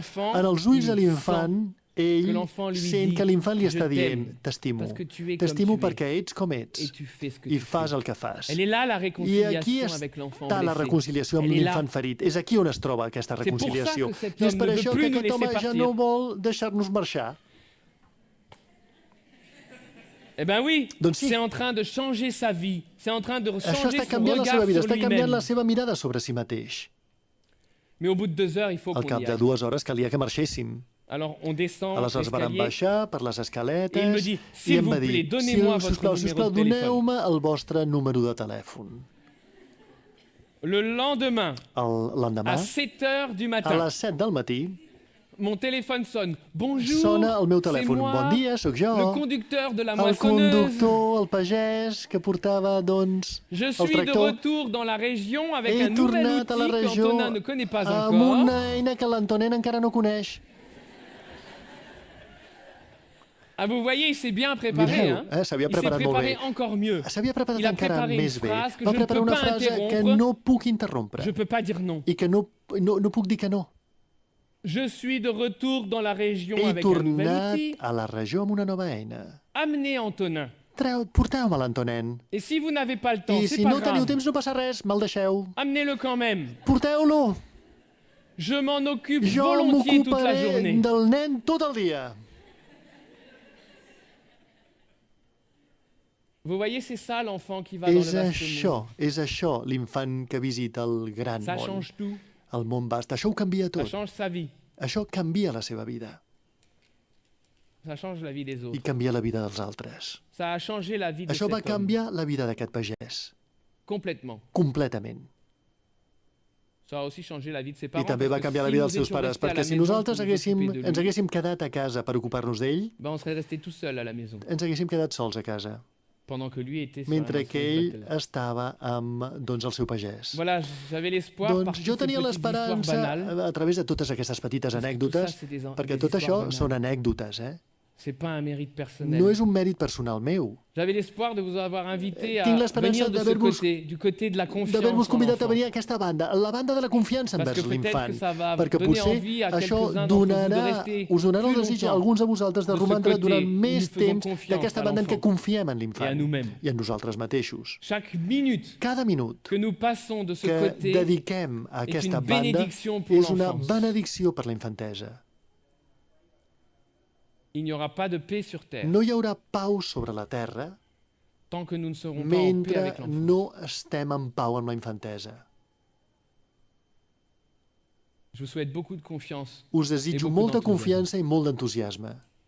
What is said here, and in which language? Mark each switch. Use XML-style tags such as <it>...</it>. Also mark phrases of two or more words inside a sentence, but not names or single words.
<ca>En els ulls de l'infant, ell sent que l'infant li està dient, t'estimo perquè ets com ets i fas el que fas. I aquí està la reconciliació amb l'infant ferit. És aquí on es troba aquesta reconciliació. I és per això que aquest home ja no vol deixar-nos marxar.</ca> <fr>Eh bien oui, c'est en train de changer sa vie. C'est en train de changer son regard sur lui-même.</fr> <ca>Està canviant la seva mirada sobre si mateix.</ca> <fr>Mais au bout de 2 heures, il faut qu'on y aille.</fr> <ca>Al cap de 2 hores calia que marxéssim. Aleshores vam baixar per les escaletes i em va dir, sisplau, doneu-me el vostre número de telèfon. L'endemà, a les 7 del matí,</ca> <fr>mon téléphone sonne. Bonjour,</fr> <ca>sona el meu telèfon. Bon dia, sóc jo.</ca> <fr>Le conducteur de la moissonneuse.</fr> <ca>El conductor, el pagès, que portava, doncs, el tractor.</ca> <fr>Je suis de retour dans la région avec un nouvel outil qu'Antonin ne connaît pas encore.</fr> <ca>Amb una eina que l'Antonin encara no coneix.</ca> <fr>Ah, vous voyez, il s'est bien préparé, hein? Il s'est préparé encore mieux.</fr> <ca>S'havia preparat encara més bé. Va preparar una frase que no puc interrompre.</ca> <fr>Je peux pas dire non.</fr> <ca>I que no puc dir que no.</ca> <fr>Je suis de retour dans la région avec un nouvel outil.</fr> <ca>He tornat a la regió amb una nova eina.</ca> <fr>Amenez Antonin.</fr> <ca>Porteu-me l'Antonin.</ca> <fr>Et si vous n'avez pas le temps, c'est pas grave.</fr> <ca>I si no teniu temps, no passa res, me'l deixeu.</ca> <fr>Amenez-le quand même.</fr> <ca>Porteu-lo.</ca> <fr>Je m'en occupe volontiers toute la journée.</fr> <ca>Jo m'ocuparé del nen tot el dia.</ca> <fr>Vous voyez, c'est ça l'enfant qui va dans le vaste monde.</fr> <ca>És això l'infant que visita el gran món.</ca> <fr>Ça change tout.</fr> <ca>El món va estar. Això ho canvia tot.</ca> <fr>Ça change sa vie.</fr> <ca>Això canvia la seva vida.</ca> <fr>Ça change la vie des autres.</fr> <ca>I canvia la vida dels altres.</ca> <fr>Ça a changé la vie de</fr> <ca>Això va</ca> <fr>cet homme.</fr> <ca>canviar la vida d'aquest pagès.</ca> <fr>Complètement.</fr> <ca>Completament.</ca> <fr>Ça a aussi changé la vie de ses</fr> <ca>I</ca> <fr>parents.</fr> <ca>també va canviar la vida dels seus pares, perquè si nosaltres ens haguéssim quedat a casa per ocupar-nos d'ell,</ca> <fr>on serait resté tout seul à la maison.</fr> <ca>Ens haguéssim quedat sols a casa,</ca> <fr>pendant que lui était</fr> <ca>mentre que ell estava amb el seu pagès.</ca> <fr>Voilà, j'avais l'espoir</fr> <ca>doncs jo tenia l'esperança a través de totes aquestes petites anècdotes, perquè tot això són anècdotes,</ca> <fr>C'est pas un mérite personnel.</fr> <ca>No és un mèrit personal meu.</ca> <fr>J'avais l'espoir de vous avoir invité à venir de ce côté, du côté de la confiance.</fr> <ca>D'haver-vos convidat a venir a aquesta banda, la banda de la confiança envers l'infant. Perquè potser això us donarà el desig a alguns de vosaltres de romandre durant més temps d'aquesta banda en què confiem en l'infant i en nosaltres mateixos. Cada minut que dediquem a aquesta banda és una benedicció per la infantesa.</ca> <fr>Il n'y aura pas de paix sur terre.</fr> <ca>No hi haurà pau sobre la terra</ca> <fr>tant que nous ne serons pas en paix avec l'enfant.</fr> <ca>No estem en pau amb la infantesa.</ca> <fr>Je vous souhaite beaucoup de confiance.</fr> <ca>Us desitjo molta confiança i molt d'entusiasme.</ca>